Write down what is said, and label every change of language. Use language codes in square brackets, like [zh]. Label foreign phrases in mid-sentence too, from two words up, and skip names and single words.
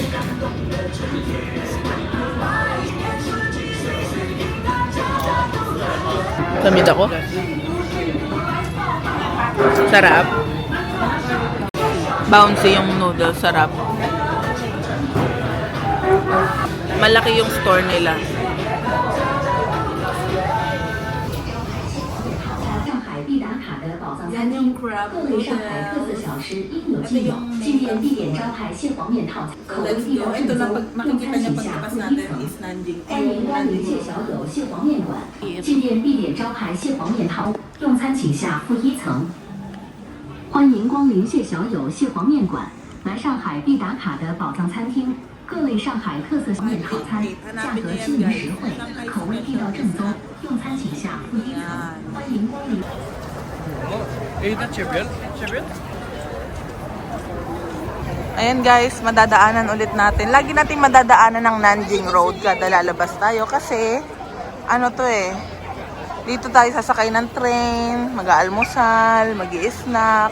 [tl] Lamig ako. Sarap. Bouncy yung noodles, sarap. Malaki yung store nila. [zh] 上海必打卡的宝藏餐厅，各类上海特色小吃应有尽有。纪念必点招牌蟹黄面套餐，口味地道正宗，用餐请下负一层。欢迎光临蟹小友蟹黄面馆，纪念必点招牌蟹黄面套，用餐请下负一层。欢迎光临蟹小友蟹黄面馆，来上海必打卡的宝藏餐厅。各类上海特色小面套餐，价格亲民实惠，口味地道正宗，用餐请下负一层。欢迎光临。 [tl] Ayan guys, madadaanan ulit natin. Lagi natin madadaanan ng Nanjing Road kada lalabas tayo kasi ano to eh. Dito tayo sasakay ng train, mag-aalmusal, mag-i-snack.